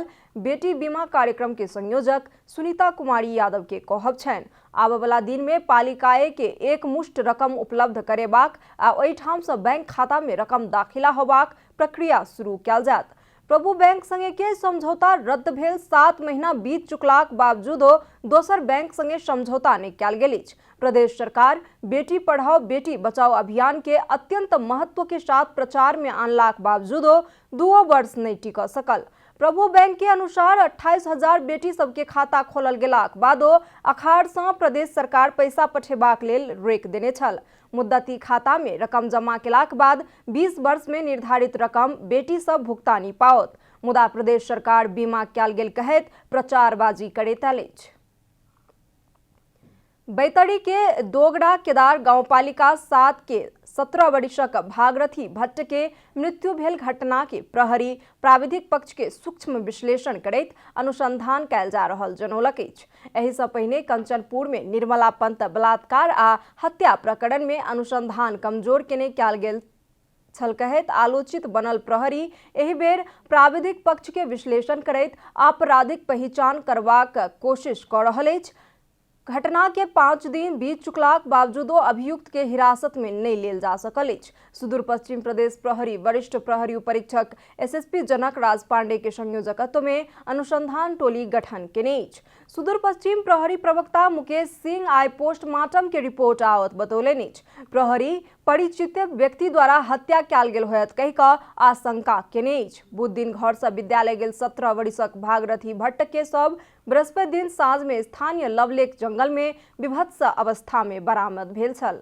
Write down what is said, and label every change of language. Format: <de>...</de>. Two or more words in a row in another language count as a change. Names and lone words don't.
<mai>बेटी बीमा कार्यक्रम के संयोजक सुनीता कुमारी यादव के कहब छनि, आबय वाला दिन में पालिकाए के एक मुश्त रकम उपलब्ध करेबाक आ ओहिठाम सँ बैंक खाता में रकम दाखिला होबाक प्रक्रिया शुरू कयल जायत। प्रभु बैंक संगे के समझौता रद्द भेल 7 महीना बीत चुकलाक बावजूदो दोसर बैंक संगे समझौता नहीं कयल गेल अछि। प्रदेश सरकार बेटी पढ़ाओ बेटी बचाओ अभियान के अत्यंत महत्व के साथ प्रचार में आनलाक बावजूदो 2 वर्ष नहीं टिक सकल। प्रभु बैंक के अनुसार 28,000 बेटी सबके खाता खोलल गेलाक बादो अखाड़ सँ प्रदेश सरकार पैसा पठेबाक लेल रोक देने छल। मुद्दती खाता में रकम जमा केलाक बाद 20 वर्ष में निर्धारित रकम बेटी सब भुगतानी पाओत, मुदा प्रदेश सरकार बीमा कयल गेल कहैत प्रचारबाजी करैत अछि। बैतडी के दोगड़ा केदार गांवपालिका 7 के 17 वर्षक भागरथी भट्ट के मृत्यु भेल घटना के प्रहरी प्राविधिक पक्ष के सूक्ष्म विश्लेषण करैत अनुसंधान कयल जा रहल जनौलक अछि। एहि सँ पहिने कंचनपुर में निर्मला पंत बलात्कार आ हत्या प्रकरण में अनुसंधान कमजोर केने कयल गेल छल कहैत आलोचित बनल प्रहरी एहि बेर प्राविधिक पक्ष के विश्लेषण करैत आपराधिक पहचान करबाक कोशिश कऽ रहल अछि। घटना के 5 दिन बीत चुकलाक बावजूदो अभियुक्त के हिरासत में नहीं लेल जा सकल अछि। सुदूर पश्चिम प्रदेश प्रहरी वरिष्ठ प्रहरी उपरीक्षक एसएसपी जनक राज पांडे के संयोजकत्व में अनुसंधान टोली गठन केने अछि। सुदूर पश्चिम प्रहरी प्रवक्ता मुकेश सिंह आइ पोस्टमार्टम के रिपोर्ट आवत बतौलनि अछि। प्रहरी परिचित व्यक्ति द्वारा हत्या कयल गेल होयत कहि कऽ आशंका केने अछि। बुध दिन घर से विद्यालय गेल 17 वर्षक भागरथी भट्ट के सब बृहस्पति दिन साँझ में स्थानीय लवलेक जंगल में विभत्स अवस्था में बरामद भेल छल।</mai>